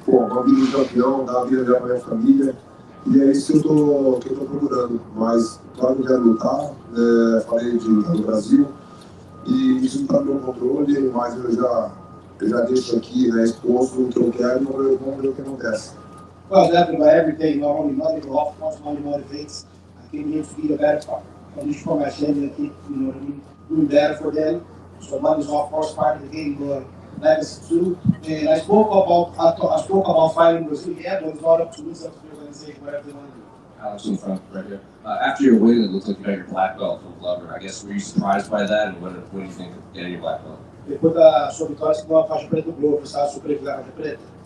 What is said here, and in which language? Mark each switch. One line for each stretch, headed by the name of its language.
Portuguese: Pô, uma vida de campeão, dar uma vida melhor para minha família, e é isso que eu tô procurando. Mas, claro que eu quero lutar, falei de lutar no Brasil, e isso não está no meu controle, mas eu já deixo aqui, né, exposto o que eu quero e vamos ver o que acontece.
English: Well, definitely, but every day, not only money, but also much money motivates. I think we need to be the better part. At least for my family, I think, you know what I mean, doing better for them. So money is of course part of the game, but legacy too. And I spoke about fighting Brazil, yeah, but it's not up to me, it's up to the organization, whatever they want to do. Alex in front, right here. After your win, it looked like you got your black belt from Glover. I guess, were you surprised by that, and what do you think of getting your black belt?
Portuguese: Depois da sua vitória, você deu uma faixa preta do Globo, você estava surpreso da faixa preta?